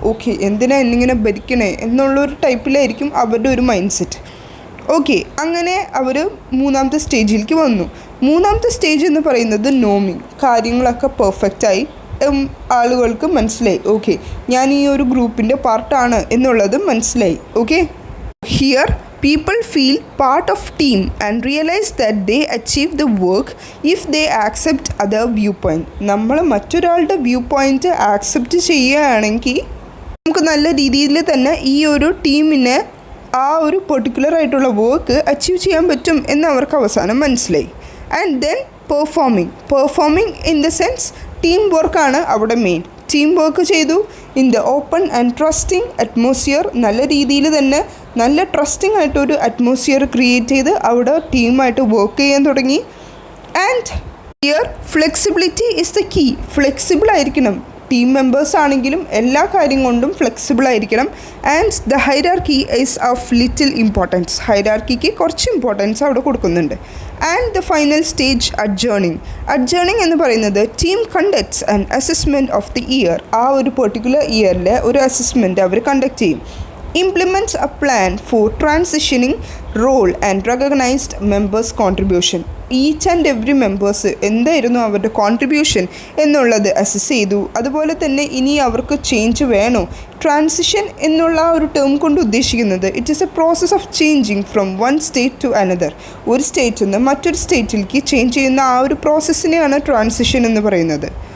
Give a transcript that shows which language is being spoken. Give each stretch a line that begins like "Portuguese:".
Malayalam: Okay, എന്തിനാ എന്നിങ്ങനെ ഭരിക്കണേ എന്നുള്ളൊരു ടൈപ്പിലായിരിക്കും അവരുടെ ഒരു മൈൻഡ് സെറ്റ്. ഓക്കെ, അങ്ങനെ അവർ മൂന്നാമത്തെ സ്റ്റേജിലേക്ക് വന്നു. മൂന്നാമത്തെ സ്റ്റേജ് എന്ന് പറയുന്നത് നോമിങ്. കാര്യങ്ങളൊക്കെ പെർഫെക്റ്റായി, ആളുകൾക്ക് മനസ്സിലായി. ഓക്കെ, ഞാൻ ഈ ഒരു ഗ്രൂപ്പിൻ്റെ പാർട്ടാണ് എന്നുള്ളത് മനസ്സിലായി.
English: Okay, here people feel part of team and realize that they achieve the work if they accept other viewpoint.
Malayalam: നമ്മൾ മറ്റൊരാളുടെ വ്യൂ പോയിൻ്റ് ആക്സെപ്റ്റ് ചെയ്യുകയാണെങ്കിൽ നമുക്ക് നല്ല രീതിയിൽ തന്നെ ഈ ഒരു ടീമിനെ ആ ഒരു പെർട്ടിക്കുലർ ആയിട്ടുള്ള വർക്ക് അച്ചീവ് ചെയ്യാൻ പറ്റും എന്ന് അവർക്ക് അവസാനം മനസ്സിലായി.
English: and then performing in the sense team വർക്കാണ്
Malayalam: അവിടെ
English: Main. Team work
Malayalam: ചെയ്തു
English: In the open and trusting atmosphere.
Malayalam: നല്ല രീതിയിൽ തന്നെ നല്ല ട്രസ്റ്റിംഗ് ആയിട്ടൊരു അറ്റ്മോസ്ഫിയർ ക്രിയേറ്റ് ചെയ്ത് അവിടെ ടീമായിട്ട് വർക്ക് ചെയ്യാൻ തുടങ്ങി.
English: And here flexibility is the key. Flexible
Malayalam: ആയിരിക്കണം. ടീം മെമ്പേഴ്സ് ആണെങ്കിലും എല്ലാ കാര്യം കൊണ്ടും ഫ്ലെക്സിബിൾ ആയിരിക്കണം.
English: And the hierarchy is of little importance.
Malayalam: ഹൈറാർക്കിക്ക് കുറച്ച് ഇമ്പോർട്ടൻസ് അവിടെ കൊടുക്കുന്നുണ്ട്.
English: and the final stage adjourning
Malayalam: എന്ന് പറയുന്നത്
English: Team conducts and assessment of the year.
Malayalam: ആ ഒരു പെർട്ടിക്കുലർ ഇയറിലെ ഒരു അസസ്മെൻറ്റ് അവർ കണ്ടക്ട് ചെയ്യും.
English: implements a plan for transitioning role and recognized members' contribution.
Malayalam: Each and every members എന്തായിരുന്നു അവരുടെ കോൺട്രിബ്യൂഷൻ എന്നുള്ളത് അസസ് ചെയ്തു. അതുപോലെ തന്നെ ഇനി അവർക്ക് ചേഞ്ച് വേണോ. ട്രാൻസിഷൻ എന്നുള്ള ഒരു ടേം കൊണ്ട് ഉദ്ദേശിക്കുന്നത്
English: It is a process of changing from one state to another.
Malayalam: ഒരു സ്റ്റേറ്റിൽ നിന്ന് മറ്റൊരു സ്റ്റേറ്റിലേക്ക് ചേഞ്ച് ചെയ്യുന്ന ആ ഒരു പ്രോസസ്സിനെയാണ് ട്രാൻസിഷൻ എന്ന് പറയുന്നത്.